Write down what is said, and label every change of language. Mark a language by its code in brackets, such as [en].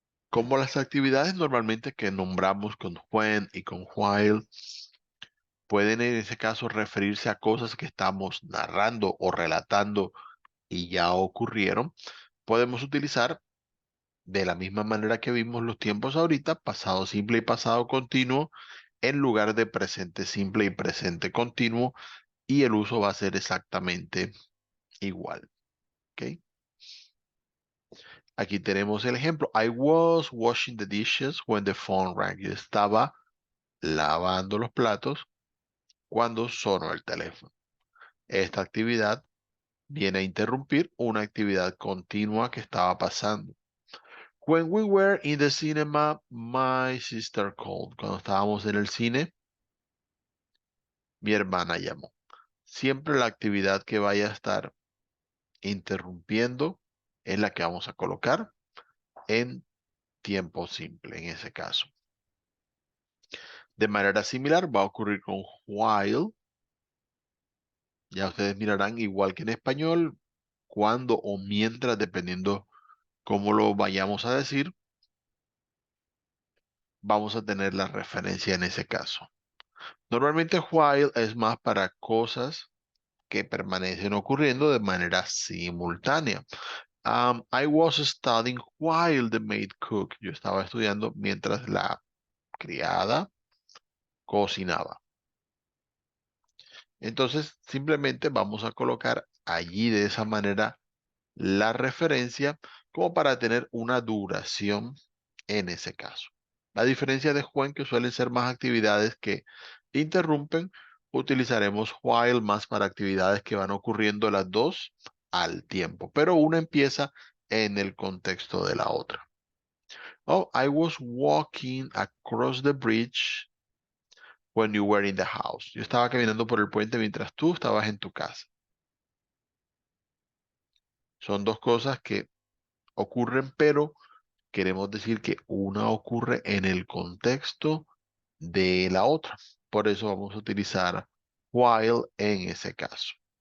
[es] Como las actividades normalmente que nombramos con when y con while pueden en ese caso referirse a cosas que estamos narrando o relatando y ya ocurrieron, podemos utilizar de la misma manera que vimos los tiempos ahorita, pasado simple y pasado continuo, en lugar de presente simple y presente continuo, y el uso va a ser exactamente igual. ¿Ok? Aquí tenemos el ejemplo. [en] I was washing the dishes when the phone rang. [es] Yo estaba lavando los platos cuando sonó el teléfono. Esta actividad viene a interrumpir una actividad continua que estaba pasando. [en] When we were in the cinema, my sister called. [es] Cuando estábamos en el cine, mi hermana llamó. Siempre la actividad que vaya a estar interrumpiendo es la que vamos a colocar en tiempo simple en ese caso. De manera similar va a ocurrir con while. Ya ustedes mirarán igual que en español, cuando o mientras, dependiendo cómo lo vayamos a decir, vamos a tener la referencia en ese caso. Normalmente while es más para cosas que permanecen ocurriendo de manera simultánea. [en] I was studying while the maid cooked. [es] Yo estaba estudiando mientras la criada cocinaba. Entonces, simplemente vamos a colocar allí de esa manera la referencia como para tener una duración en ese caso. La diferencia de when, que suelen ser más actividades que interrumpen, utilizaremos while más para actividades que van ocurriendo las dos al tiempo, pero una empieza en el contexto de la otra. [en] Oh, I was walking across the bridge when you were in the house. [es] Yo estaba caminando por el puente mientras tú estabas en tu casa. Son dos cosas que ocurren, pero queremos decir que una ocurre en el contexto de la otra. Por eso vamos a utilizar while en ese caso.